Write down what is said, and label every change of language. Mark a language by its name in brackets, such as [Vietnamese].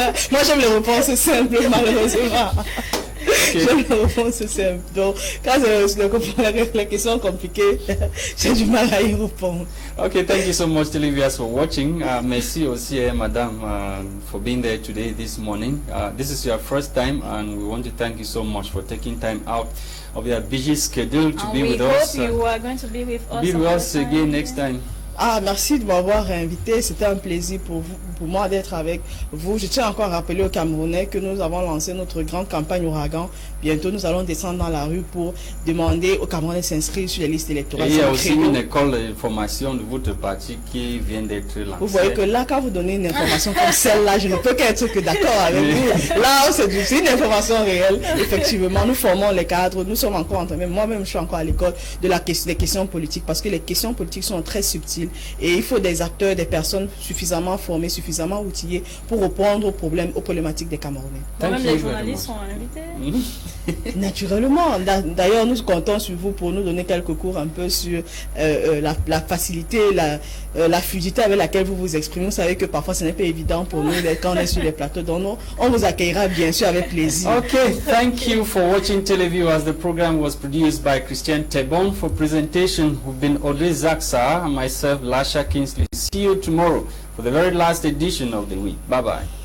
[French] Moi j'aime les réponses simples, malheureusement. J'aime les réponses simples. Donc, quand les questions compliquées, j'ai du mal à y répondre. [English] Okay, thank you so much, televiewers, for watching. [French] Merci aussi, Madame, [English] for being there today, this morning. This is your first time, and we want to thank you so much for taking time out of your busy schedule to be with us. We hope you are going to be with us. Be with us again next time. [French] Merci de m'avoir invité. C'était un plaisir pour moi d'être avec vous. Je tiens encore à rappeler aux Camerounais que nous avons lancé notre grande campagne Ouragan. Bientôt, nous allons descendre dans la rue pour demander aux Camerounais de s'inscrire sur les listes électorales. Et il y a aussi une école d'information de votre parti qui vient d'être lancée. Vous voyez que là, quand vous donnez une information comme celle-là, je ne peux qu'être que d'accord avec vous. Là, c'est une information réelle. Effectivement, nous formons les cadres. Nous sommes encore en train, moi-même, je suis encore à l'école des questions politiques parce que les questions politiques sont très subtiles. Et il faut des acteurs, des personnes suffisamment formées, suffisamment outillées pour répondre aux problématiques des Camerounais. Même les journalistes sont invités. Naturellement. D'ailleurs, nous comptons sur vous pour nous donner quelques cours un peu sur la facilité, la fluidité avec laquelle vous vous exprimez. Vous savez que parfois ce n'est pas évident pour nous quand on est sur les plateaux. Donc on vous accueillera bien sûr avec plaisir. [English] Okay, thank you for watching televiewers. The program was produced by Christain Tebong. For presentation, we've been Audrey, Zatsa, and myself, Lasha Kingsley. See you tomorrow for the very last edition of the week. Bye-bye.